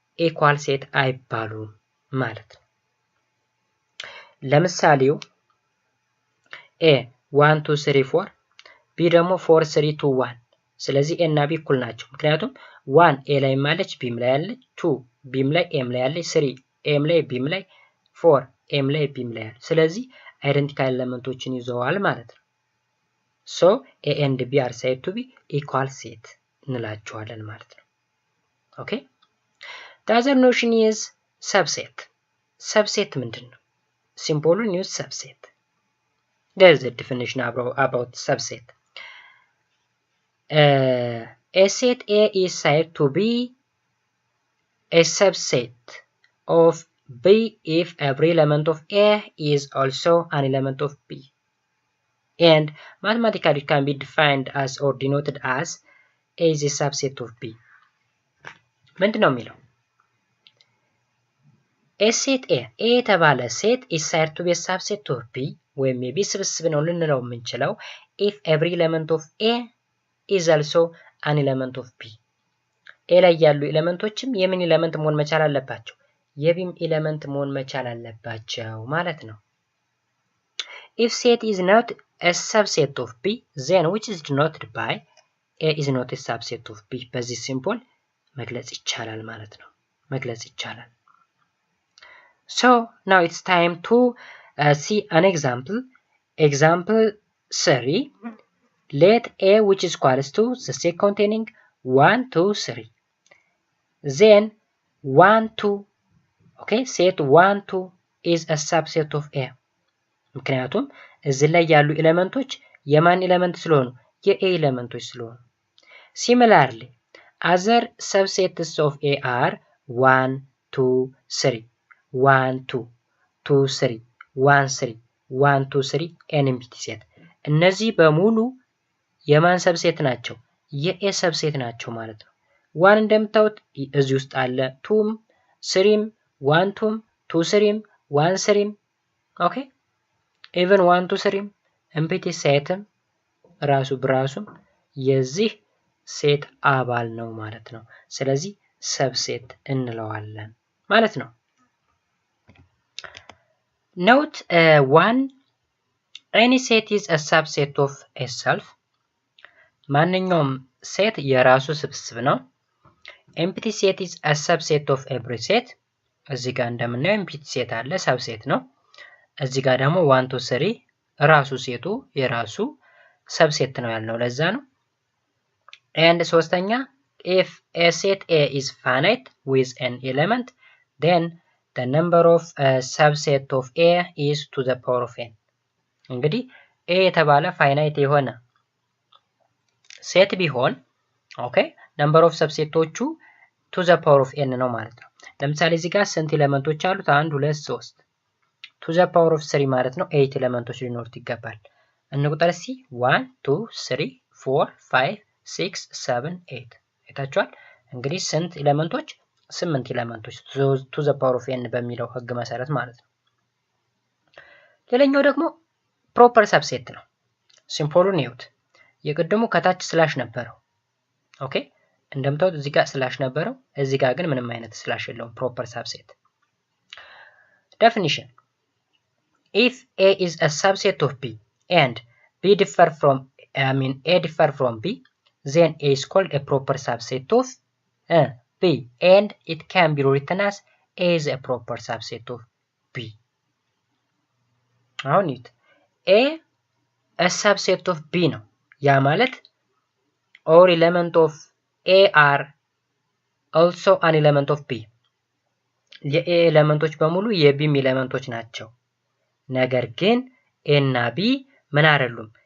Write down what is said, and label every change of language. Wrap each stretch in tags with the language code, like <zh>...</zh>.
<am>ኢኳል ሴት አይባሉም ማለት ነው። ለምሳሌው A 1 2 3 4 B ደግሞ 4 3 2 1 ስለዚህ A እና B እኩል ናቸው። ምክንያቱም 1 A ላይ ማለች ቢም ላይ ያለች 2 ቢም ላይ ኤም ላይ ያለች 3 ኤም ላይ ቢም ላይ 4 ኤም ላይ ቢም ላይ ያለች ስለዚህ አይደንቲካል ኤሌመንቶችን ይዘዋል ማለት ነው።</am> <en>so A and B are said to be equal set</en> <am>እንላቸዋለን ማለት ነው።</am> <en>okay the other notion is subset. subset ምንድነው? simple use subset. there is a definition about subset. A set A is said to be a subset of B if every element of A is also an element of B, and mathematically it can be defined as or denoted as A is a subset of B.</en> <am>ምንድነው የሚለው?</am> <en>A set A የተባለ ሴት is said to be a subset of B</en> <am>ወይም የቢ ስብስብ ነው ልንለው የምንችለው</am> <en>if every element of A is also an element of B.</en> <am>A ላይ ያሉ ኤሌመንቶችም የምን ኤሌመንት መሆን መቻል አለባቸው? የቢም ኤሌመንት መሆን መቻል አለባቸው ማለት ነው። if set is not a subset of B then which is denoted by A is not a subset of B በዚህ ሲምቦል መግለጽ ይቻላል ማለት ነው። መግለጽ ይቻላል።</am> <en>so now it's time to see an example. example 3 let A which is equals to the set containing 1 2 3 then 1 2 okay set 1 2 is a subset of A</en> <am>ምክንያቱም እዚህ ላይ ያሉ ኤሌመንቶች የማን ኤሌመንት ስለሆኑ? የኤ ኤሌመንቶች ስለሆኑ።</am> <en>similarly other subsets of A are 1 2 3 1 2 2 3 1 3 1 2 3 an empty set</en> <am>እነዚህ በሙሉ የማን ሰብሴት ናቸው? የኤ ሰብሴት ናቸው ማለት ነው። 1 እንደምታዩት እዚህ ውስጥ አለ፣ 2ም 3ም 1 2ም 2 3ም 1 3ም ኦኬ even 1 2 3ም empty setም ራሱ በራሱም የዚህ ሴት አባል ነው ማለት ነው። ስለዚህ ሰብሴት እንለዋለን ማለት ነው። note 1</am> <en>any set is a subset of itself.</en> <am>ማንኛውም ሴት የራሱ ስብስብ ነው።</am> <en>empty set is a subset of every set.</en> <am>እዚህ ጋር እንደምናየው empty set አለ ሰብሴት ነው። እዚህ ጋር ደግሞ 1 2 3 ራሱ ሴቱ የራሱ ሰብሴት ነው ያልነው ለዛ ነው። and ሶስተኛ</am> <en>if a set A is finite with an element then the number of subset of A is to the power of n</en> <am>እንግዲህ A የተባለ ፋይናይት የሆነ ሴት ቢሆን ኦኬ number of subsetዎቹ to the power of n ነው ማለት ነው። ለምሳሌ እዚህ ጋር ስንት ኤሌመንቶች አሉት? 1 2 3 to the power of 3 ማለት ነው 8 ኤሌመንቶች ሊኖሩት ይገባል። እንቁጠር እስቲ 1 2 3 4 5 6 7 8 አይታችኋል። እንግዲህ ስንት ኤሌመንቶች? 8 ኤሌመንቶች to the power of n በሚለው ህግ መሰረት ማለት ነው። ሌላኛው ደግሞ ፕሮፐር ሰብሴት ነው። ሲምፕሉን ይዩት። የቅድሙ ከታች ስላሽ ነበረው ኦኬ እንደምታውቁት እዚህ ጋር ስላሽ ነበረው እዚህ ጋር ግን ምንም አይነት ስላሽ የለውም። ፕሮፐር ሰብሴት</am> <en>definition if A is a subset of B and B differ from A differ from B then A is called a proper subset of B and it can be written as A is a proper subset of B.</en> <am>አሁን ይት A subset of B ነው ያ ማለት</am> <en>all element of A are also an element of B</en> <am>የኤ ኤሌመንቶች በሙሉ የቢም ኤሌመንቶች ናቸው። ነገር ግን ኤ እና ቢ ምን አይደሉም?</am>